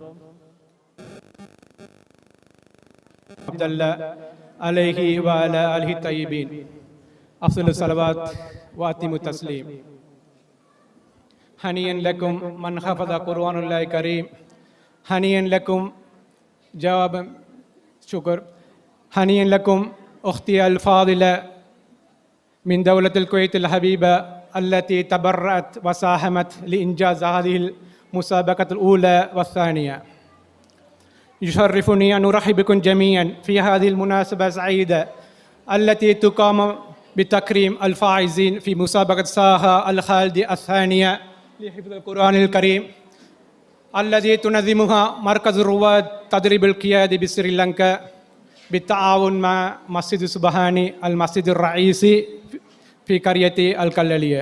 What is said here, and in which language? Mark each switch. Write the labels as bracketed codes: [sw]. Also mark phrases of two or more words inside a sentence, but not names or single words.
[ar] عبد الله عليه وعلى آله الطيبين أفضل الصلوات وأتم التسليم. هنيئا لكم من حفظ قرآن الله الكريم. هنيئا لكم جواب شكر. هنيئا لكم أختي الفاضلة من دولة الكويت الحبيبة التي تبرأت وساهمت لإنجاز هذه المسابقة الأولى والثانية. يشرفني أن أرحب بكم جميعا في هذه المناسبة السعيدة التي تقام بتكريم الفائزين في مسابقة ساها الخالدي الثانية لحفظ القرآن الكريم الذي تنظمها مركز رواد تدريب القيادي بسريلانكا بالتعاون مع مسجد سبحاني المسجد الرئيسي في قرية الكلالية.